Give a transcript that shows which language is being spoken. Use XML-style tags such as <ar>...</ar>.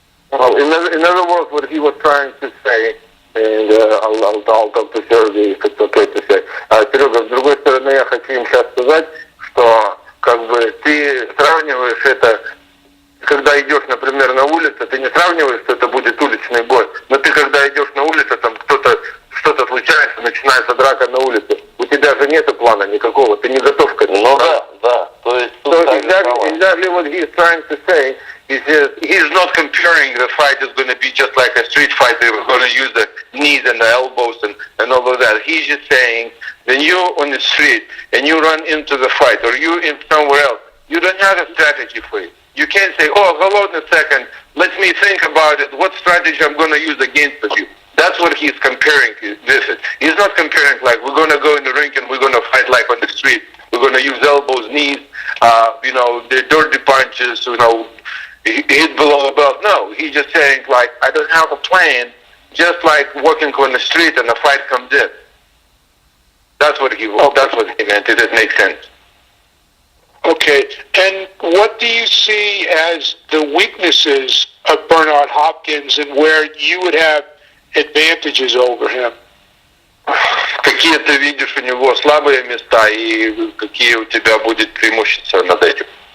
<en>Well, in other words, what he was trying to say, and I'll talk to Sergey if it's okay to say.</en> <ru>Серега, с другой стороны, я хочу им сейчас сказать, что как бы ты сравниваешь это, когда идешь, например, на улице, ты не сравниваешь, что это будет уличный бой, но ты когда идешь на улице, там что-то случается, начинается драка на улице, у тебя же нету плана никакого, ты не готов к этому. Ну да. То есть</ru> <en>exactly what he's trying to say. He's not comparing the fight is going to be just like a street fight. They were going to use the knees and the elbows and all of that. He's just saying, when you're on the street and you run into the fight or you're in somewhere else, you don't have a strategy for it. You can't say, oh, hold on a second, let me think about it, what strategy I'm going to use against you. That's what he's comparing this. He's not comparing like we're going to go in the ring and we're going to fight like on the street. We're going to use elbows, knees, the dirty punches, hit below the belt. No, he's just saying, like, I don't have a plan, just like walking on the street and a fight comes in. That's what he meant. It makes sense. Okay, and what do you see as the weaknesses of Bernard Hopkins and where you would have advantages over him?</en> <ru>Какие ты видишь у него слабые места и какие у тебя будет преимущества над этим?</ru>